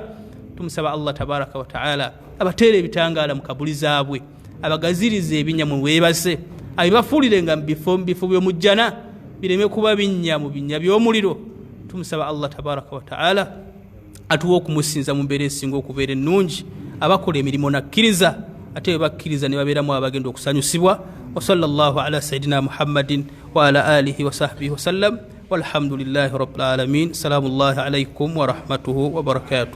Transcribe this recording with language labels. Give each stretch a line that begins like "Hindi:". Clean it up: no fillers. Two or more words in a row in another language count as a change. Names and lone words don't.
Ganda: Tumusaba Allah
Arabic: تبارك وتعالى
Ganda: abateere ebitangaala mu kabuli zaabwe, abagazirize ebinnya mu weebase, abibafuulire nga mu bifo by'omujjana bireme kuba binnya mu binnya by'omuliro. Tumusaba Allah
Arabic: تبارك وتعالى
Ganda: atuwa okumusinza mu mbeera esinga okubeera ennungi, abakola emirimu nakkiriza ate bwe bakkiriza ne babeeramu abagenda okusanyusibwa.
Arabic: وصلى الله على سيدنا محمد وعلى آله وصحبه وسلم والحمد لله رب العالمين. سلام الله عليكم ورحمته وبركاته.